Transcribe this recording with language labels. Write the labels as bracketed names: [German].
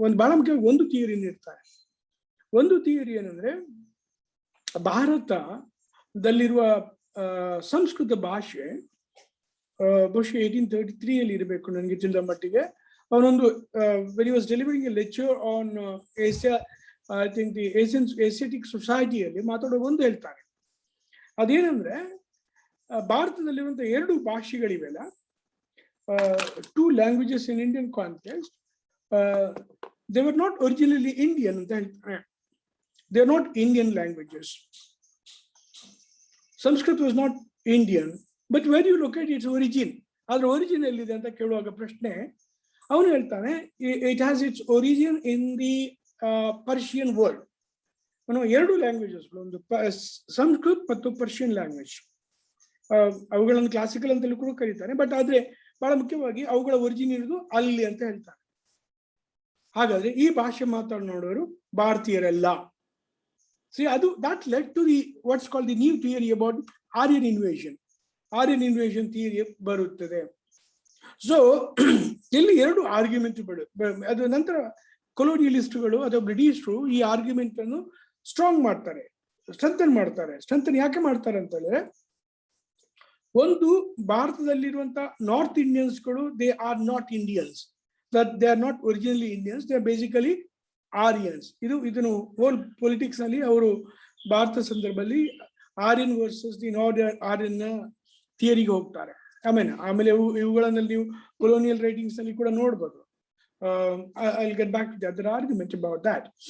[Kannada] ಬಹಳ ಮುಖ್ಯವಾಗಿ ಒಂದು ಥಿಯರಿಯನ್ನು ಇರ್ತಾನೆ. ಒಂದು ಥಿಯರಿ ಏನಂದ್ರೆ, ಭಾರತದಲ್ಲಿರುವ ಸಂಸ್ಕೃತ ಭಾಷೆ ಬಹುಶಃ 1833 ಅಲ್ಲಿ ಇರಬೇಕು ನನಗೆ ತಿಳಿದ ಮಟ್ಟಿಗೆ. [English] ಅವನೊಂದು when he was delivering a lecture on Asia, I think the Asiatic ಸೊಸೈಟಿಯಲ್ಲಿ [Kannada] ಮಾತಾಡೋ ಒಂದು ಹೇಳ್ತಾರೆ. ಅದೇನಂದ್ರೆ, ಭಾರತದಲ್ಲಿರುವಂತ ಎರಡು ಭಾಷೆಗಳಿವೆಲ್ಲ, [English] 2 languages in Indian context, they were not originally Indian [Kannada] ಅಂತ ಹೇಳ್ತಾರೆ. [English] They are not Indian languages. Sanskrit was not Indian, but where you look at its origin, [Kannada] ಅದರ origin ಎಲ್ಲಿದೆ ಅಂತ ಕೇಳುವಾಗ ಪ್ರಶ್ನೆ, ಅವನು ಹೇಳ್ತಾನೆ [English] it has its origin in the Persian world. [Kannada] ಎರಡು ಲ್ಯಾಂಗ್ವೇಜಸ್, ಒಂದು ಸಂಸ್ಕೃತ್ ಮತ್ತು ಪರ್ಷಿಯನ್ ಲ್ಯಾಂಗ್ವೇಜ್. ಅವುಗಳನ್ನು ಕ್ಲಾಸಿಕಲ್ ಅಂತಲೂ ಕೂಡ ಕರೀತಾರೆ, ಬಟ್ ಆದ್ರೆ ಬಹಳ ಮುಖ್ಯವಾಗಿ ಅವುಗಳ ಒರಿಜಿನ್ ಇರೋದು ಅಲ್ಲಿ ಅಂತ ಹೇಳ್ತಾರೆ. ಹಾಗಾದ್ರೆ ಈ ಭಾಷೆ ಮಾತನಾಡೋರು ಭಾರತೀಯರೆಲ್ಲ. [English] ಅದು that led to the what's called the new theory about Aryan invasion theory [Kannada] ಬರುತ್ತದೆ. ಸೊ ಇಲ್ಲಿ ಎರಡು ಆರ್ಗ್ಯುಮೆಂಟ್ ಅದು ನಂತರ ಕೊಲೋನಿಯಲಿಸ್ಟ್ಗಳು ಅಥವಾ ಬ್ರಿಟಿಷರು ಈ ಆರ್ಗ್ಯುಮೆಂಟ್ ಅನ್ನು ಸ್ಟ್ರಾಂಗ್ ಮಾಡ್ತಾರೆ, ಸ್ಟ್ರೆಂಥನ್ ಯಾಕೆ ಮಾಡ್ತಾರೆ ಅಂತ ಹೇಳಿದ್ರೆ, ಒಂದು, ಭಾರತದಲ್ಲಿರುವಂತ north ಇಂಡಿಯನ್ಸ್ಗಳು [English] They are not Indians, they are not originally Indians, they are basically Aryans. [Kannada] ಇದನ್ನು ಹೋಲ್ ಪೊಲಿಟಿಕ್ಸ್ ನಲ್ಲಿ ಅವರು ಭಾರತ ಸಂದರ್ಭದಲ್ಲಿ ಆರ್ಯನ್ ವರ್ಸಸ್ ದಿ ಆರ್ಯನ್ ಥಿಯರಿಗೆ ಹೋಗ್ತಾರೆ. ಆಮೇಲೆ ಇವುಗಳನ್ನಲ್ಲಿ ನೀವು ಕೊಲೋನಿಯಲ್ ರೈಟಿಂಗ್ಸ್ ನಲ್ಲಿ ಕೂಡ ನೋಡ್ಬೋದು. [English] I'll get back to the other argument about that.